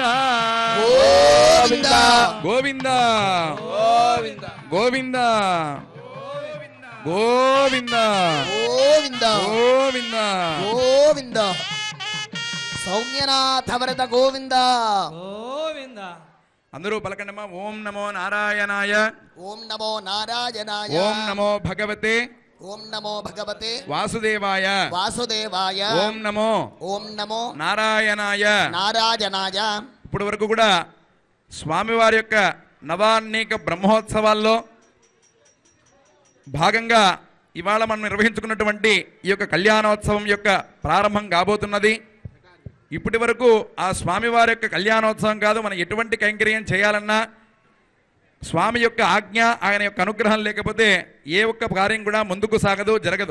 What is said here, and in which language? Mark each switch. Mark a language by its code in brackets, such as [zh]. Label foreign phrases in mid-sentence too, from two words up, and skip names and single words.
[sa] गोविन्द गोविन्द गोविन्द गोविन्द गोविंद गोविन्द गोविंद सौम्यनाथ वरद गोविंद गोविंद [te] అందరూ పలకండమ్మా [sa] ఓం నమో నారాయణాయ ओम नमो नारायणाय ఓం నమో భగవతే ओम नमो भगवते వాసుదేవాయ वासुदेवाय ఓం నమో ओम नमो నారాయణాయ नारायणाय [te] ఇప్పటి వరకు కూడా స్వామివారి యొక్క నవాన్నేక బ్రహ్మోత్సవాల్లో భాగంగా ఇవాళ మనం నిర్వహించుకున్నటువంటి ఈ యొక్క కళ్యాణోత్సవం యొక్క ప్రారంభం కాబోతున్నది. ఇప్పటి వరకు ఆ స్వామివారి యొక్క కళ్యాణోత్సవం కాదు, మనం ఎటువంటి కైంకర్యం చేయాలన్నా స్వామి యొక్క ఆజ్ఞ, ఆయన యొక్క అనుగ్రహం లేకపోతే ఏ ఒక్క కార్యం కూడా ముందుకు సాగదు, జరగదు.